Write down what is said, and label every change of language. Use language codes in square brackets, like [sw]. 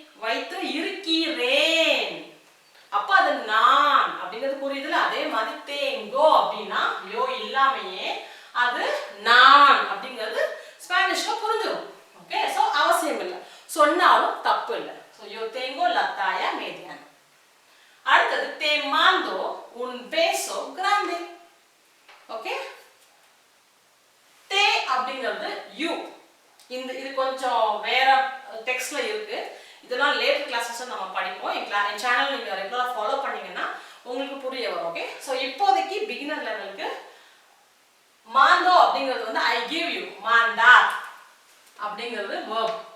[ta] வைத்து இருக்கிறேன், அப்ப அது நான் அப்படிங்கிறது புரியுதுல. அதே மாதிரி தேங்கோ அப்படின்னா யோ இல்லாமையே அது நான் அப்படிங்கிறது ஸ்பானிஷ்ல புரிஞ்சிடும். ஓகே, ஸோ அவசியம் இல்லை, சொன்னாலும் தப்பு இல்லை. ஸோ [es] யோ தேங்கோ லா தாயா mediana. அடுத்தது te mando un beso grande. [ta] Okay, தே அப்படிங்கிறது யூ. இது கொஞ்சம் வேற டெக்ஸ்ட்ல இருக்கு, இதெல்லாம் லேட்டர் கிளாஸஸ் நம்ம படிப்போம். என் சேனல் நீங்க ரெகுலரா ஃபாலோ பண்ணீங்கன்னா உங்களுக்கு புரிய வரும். ஓகே, ஸோ இப்போதைக்கு பிகினர் லெவலுக்கு மாந்தோ அப்படிங்கிறது வந்து [en] I give you, [ta] மாண்டா அப்படிங்கிறது verb.